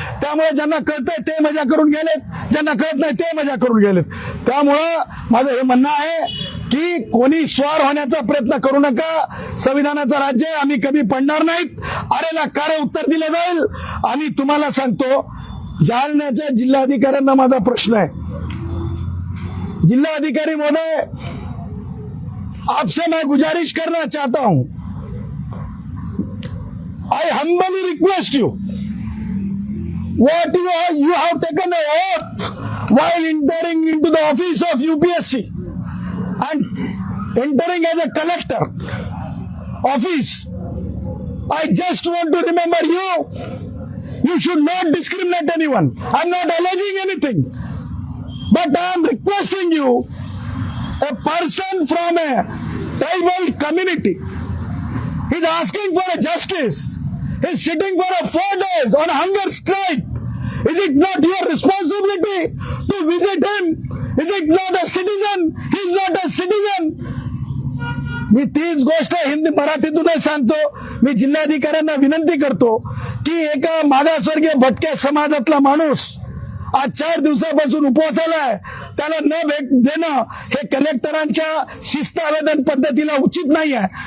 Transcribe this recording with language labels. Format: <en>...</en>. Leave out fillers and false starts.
<mr>त्यामुळे ज्यांना कळतंय ते मजा करून गेलेत, ज्यांना कळत नाही ते मजा करून गेलेत. त्यामुळं माझं हे म्हणणं आहे की कोणी स्वार होण्याचा प्रयत्न करू नका. संविधानाचं राज्य आहे, आम्ही कमी पडणार नाहीत. अरेला कारे उत्तर दिलं जाईल. आणि तुम्हाला सांगतो, जालन्याच्या जिल्हाधिकाऱ्यांना माझा प्रश्न आहे.</mr> <hi>जिल्हाधिकारी महोदय, आपसे मैं गुजारिश करना चाहता हूं,</hi> <en>I humbly request you, what you have taken an oath while entering into the office of UPSC and entering as a collector office. I just want to remember you. You should not discriminate anyone. I'm not alleging anything, but I am requesting you, a person from a tribal community, he's asking for a justice. He's sitting for 4 days on hunger strike. Is it not your responsibility to visit him? Is it not a citizen? He's not a citizen.</en> <mr>मी तीच गोष्ट हिंदी मराठीतूनच सांगतो. मी जिल्हाधिकाऱ्यांना विनंती करतो की एका मागासवर्गीय भटक्या समाजातला माणूस आज 4 दिवसापासून उपवासाला आहे, त्याला न भेट देणं हे कलेक्टरांच्या शिस्त आवेदन पद्धतीला उचित नाही आहे.</mr>